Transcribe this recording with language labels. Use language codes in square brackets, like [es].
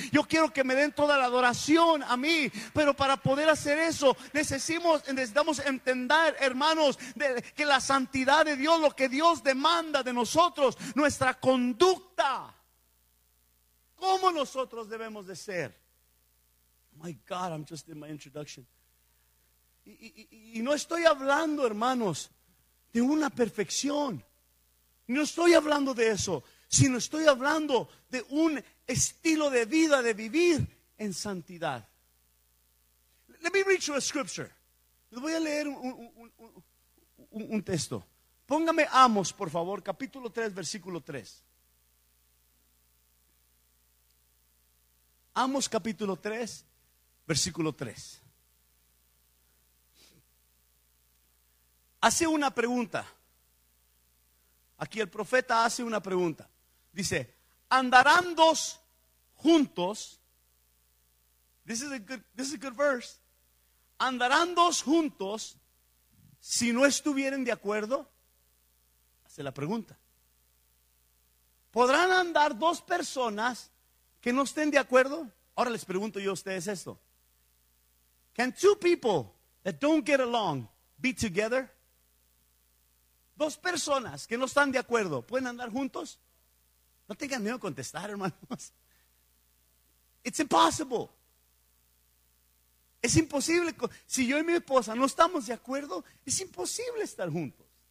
[es] Yo quiero que me den toda la adoración a mí. Pero para poder hacer eso, necesitamos entender, hermanos, que la santidad de Dios, lo que Dios demanda de nosotros, nuestra conducta, cómo nosotros debemos de ser. [en] My God, I'm just in my introduction. [es] Y no estoy hablando, hermanos, de una perfección. No estoy hablando de eso, sino estoy hablando de un estilo de vida, de vivir en santidad. [en] Let me read you a scripture. [es] Les voy a leer un texto. Póngame Amos, por favor, capítulo 3, versículo 3. Amos, capítulo 3, versículo 3. Hace una pregunta. Aquí el profeta hace una pregunta. Dice: ¿andarán dos juntos? [en] This is a good verse. [es] ¿Andarán dos juntos si no estuvieren de acuerdo? Se la pregunta. ¿Podrán andar dos personas que no estén de acuerdo? Ahora les pregunto yo a ustedes esto. [en] Can two people that don't get along be together? [es] Dos personas que no están de acuerdo, ¿pueden andar juntos? No tengan miedo a contestar, hermanos. [en] It's impossible. [es] Es imposible. Si yo y mi esposa no estamos de acuerdo, es imposible estar juntos.